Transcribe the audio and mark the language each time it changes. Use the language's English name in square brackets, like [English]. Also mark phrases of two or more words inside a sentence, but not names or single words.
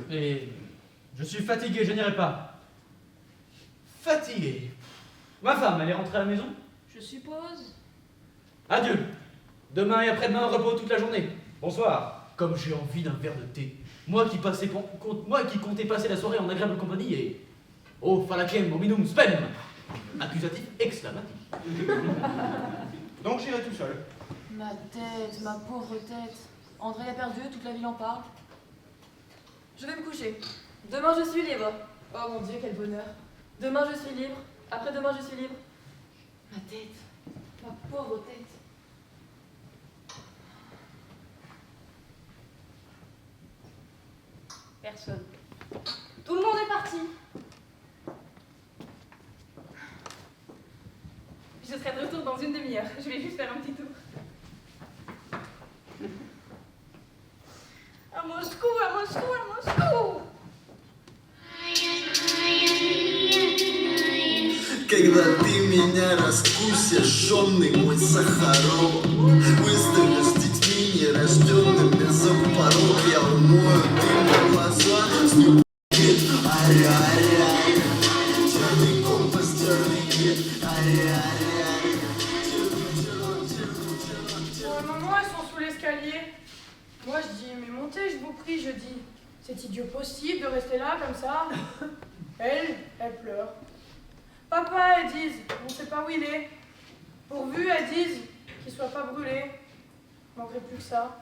[French] Et je suis fatigué, je n'irai pas. Fatigué. Ma femme, elle est rentrée à la maison? Je suppose. Adieu. Demain et après-demain, repos toute la journée. Bonsoir. Comme j'ai envie d'un verre de thé. Moi qui comptais passer la soirée en agréable compagnie et... [Latin] Oh, falacem, hominum spem. [French] Accusatif exclamatif. Donc j'irai tout seul. Ma tête, ma pauvre tête. André a perdu, toute la ville en parle. Je vais me coucher. Demain je suis libre. Oh mon Dieu, quel bonheur. Demain je suis libre. Après-demain je suis libre. Ma tête, ma pauvre tête. Personne. Tout le monde est parti. Je serai de retour dans une demi-heure. Je vais juste faire un petit tour. À Moscou, à Moscou, à Moscou. [Russian] Когда ты меня раскусишь, жжёный мой Сахаров, выставишь с детьми нерожденными за порог, я умою дымом глаза, сню кит, ай-яй-яй, черный компас, черный кит, ай-яй-яй. [French] Pour le moment, elles sont sous l'escalier. Moi, je dis, mais montez, je vous prie, je dis. C'est idiot possible de rester là, comme ça. Elle pleure. Papa, elles disent, on ne sait pas où il est. Pourvu, elles disent, qu'il soit pas brûlé. Il manquerait plus que ça.